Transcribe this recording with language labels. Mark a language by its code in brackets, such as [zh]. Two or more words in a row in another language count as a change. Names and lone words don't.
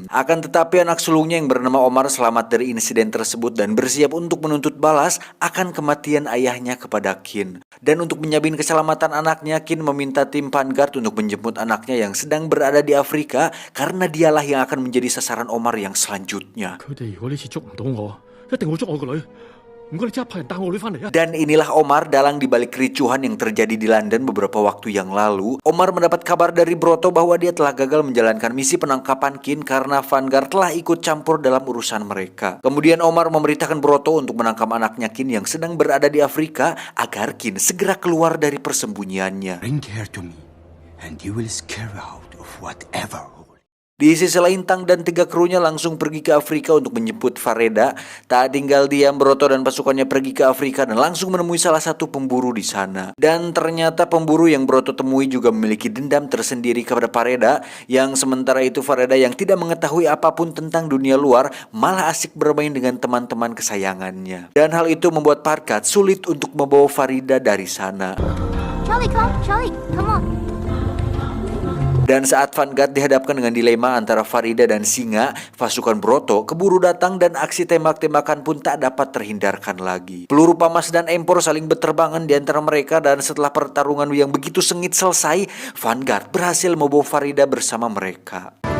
[id] Akan tetapi anak sulungnya yang bernama Omar selamat dari insiden tersebut dan bersiap untuk menuntut balas akan kematian ayahnya kepada Qin. Dan untuk menjamin keselamatan anaknya, Qin meminta tim Vanguard untuk menjemput anaknya yang sedang berada di Afrika karena dialah yang akan menjadi sasaran Omar yang selanjutnya. [yue] 佢哋如果呢次捉唔到我，一定會捉我個女。唔該，你即刻派人帶我女翻嚟啊！ [id] Dan inilah Omar dalang dibalik kericuhan yang terjadi di London beberapa waktu yang lalu. Omar mendapat kabar dari Broto bahwa dia telah gagal menjalankan misi penangkapan Qin karena Vanguard telah ikut campur dalam urusan mereka. Kemudian Omar memerintahkan Broto untuk menangkap anaknya Qin yang sedang berada di Afrika agar Qin segera keluar dari persembunyiannya. [en] Bring her to me, and you will scare her out of whatever. [id] Di sisi lain, Tang dan 3 krunya langsung pergi ke Afrika untuk menjemput Fareda. Tak tinggal diam, Broto dan pasukannya pergi ke Afrika dan langsung menemui salah satu pemburu di sana. Dan ternyata pemburu yang Broto temui juga memiliki dendam tersendiri kepada Fareda, yang sementara itu Fareda yang tidak mengetahui apapun tentang dunia luar malah asik bermain dengan teman-teman kesayangannya. Dan hal itu membuat Fargad sulit untuk membawa Farida dari sana. [en] Charlie, come on. [id] Dan saat Vanguard dihadapkan dengan dilema antara Farida dan singa, pasukan Broto keburu datang dan aksi tembak-tembakan pun tak dapat terhindarkan lagi. Peluru pamas dan empor saling berterbangan di antara mereka dan setelah pertarungan yang begitu sengit selesai, Vanguard berhasil membawa Farida bersama mereka.